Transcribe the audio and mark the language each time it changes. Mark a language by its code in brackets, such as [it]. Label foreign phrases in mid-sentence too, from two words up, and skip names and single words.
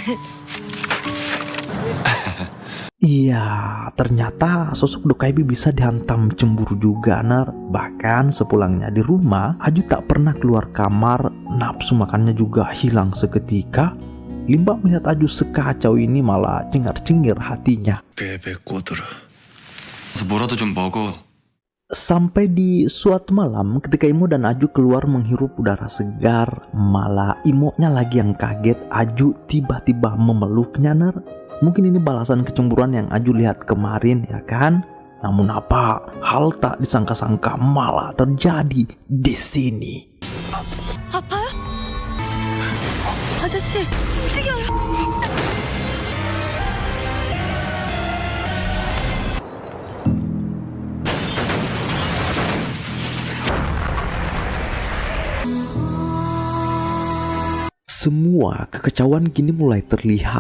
[id] Iya, ternyata sosok Dokaibi bisa dihantam cemburu juga, Nar. Bahkan sepulangnya di rumah, Aju tak pernah keluar kamar, nafsu makannya juga hilang seketika. Limba melihat Aju sekacau ini malah cengar-cengir hatinya. [ko] 베베 꼬들어 뭐라도 좀 먹어. [id] Sampai di suatu malam ketika Imo dan Aju keluar menghirup udara segar, malah Imo-nya lagi yang kaget Aju tiba-tiba memeluknya, Nar. Mungkin ini balasan kecemburuan yang Aju lihat kemarin, ya kan? Namun apa, hal tak disangka-sangka malah terjadi di sini. [ko] 아파요? 아저씨, 움직여요. [id] Semua kekacauan kini mulai terlihat.